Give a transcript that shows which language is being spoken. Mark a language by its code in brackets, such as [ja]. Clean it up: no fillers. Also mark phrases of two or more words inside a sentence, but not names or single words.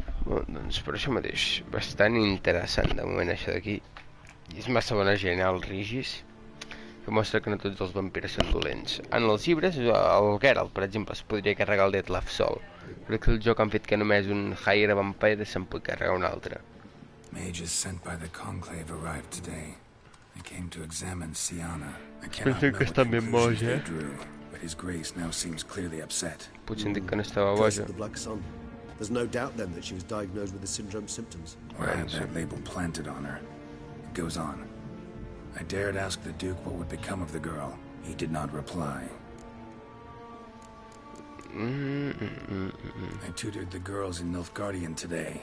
[ca] Bueno, doncs per això mateix, bastant interessant de moment això d'aquí. I és massa bona gent, el Rigis, que mostra que no tots els vampirs són dolents. En els llibres, el Geralt, per exemple, es podria carregar el Detlef sol. Però que el joc han fet que només un [en] Hire Vampire [ca] se'n pot carregar un altre. [en] Mages sent by the Conclave arrived today. They came to examine Siana. I cannot know what conclusions they drew, but his grace now seems clearly upset. [ca] Potser em dic que no estava [en] Curse [ca] boja. [en] of the Black Sun. There's no doubt then that she was diagnosed with the syndrome symptoms. Or had that label planted on her. It goes on. I dared ask the Duke what would become of the girl. He did not reply. I tutored the girls in Nilfgaardian today.